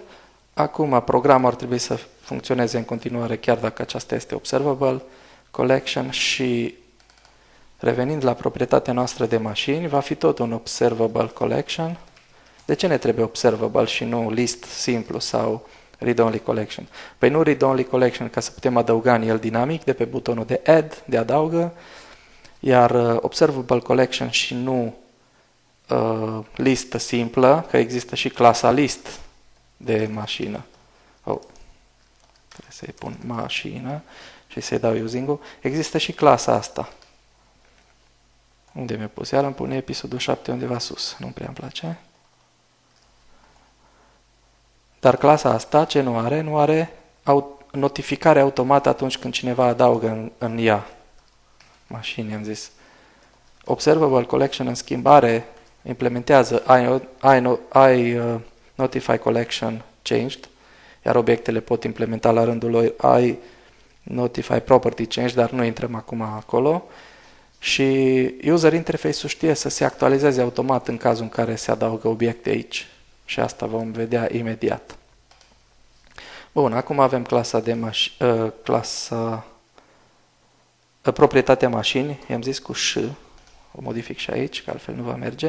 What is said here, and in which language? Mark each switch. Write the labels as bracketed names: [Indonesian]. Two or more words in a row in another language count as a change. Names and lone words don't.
[Romanian] Acum programul ar trebui să funcționeze în continuare chiar dacă aceasta este [English] observable collection [Romanian] și revenind la proprietatea noastră de mașini, va fi tot un [English] observable collection. [Romanian] De ce ne trebuie observable și nu list simplu sau [English] read-only collection? [Romanian] Păi nu [English] read-only collection [Romanian] ca să putem adăuga în el dinamic de pe butonul de add, de adaugă, iar [English] observable collection [Romanian] și nu listă simplă, că există și clasa list de mașină. Trebuie să-i pun mașină și să-i dau using-ul. Există și clasa asta. Unde mi-a pus? Iar îmi pune episodul 7 undeva sus. Nu prea îmi place. Dar clasa asta, ce nu are? Nu are notificare automată atunci când cineva adaugă în ea mașini, am zis. [English] Observable collection, [Romanian] în schimbare, implementează [English] I notify collection changed, [Romanian] iar obiectele pot implementa la rândul lor [English] I notify property changed, [Romanian] dar nu intrăm acum acolo. Și [English] user interface-ul [Romanian] știe să se actualizeze automat în cazul în care se adaugă obiecte aici. Și asta vom vedea imediat. Bun, acum avem clasa de proprietatea mașini, i-am zis cu ș, o modific și aici, că altfel nu va merge.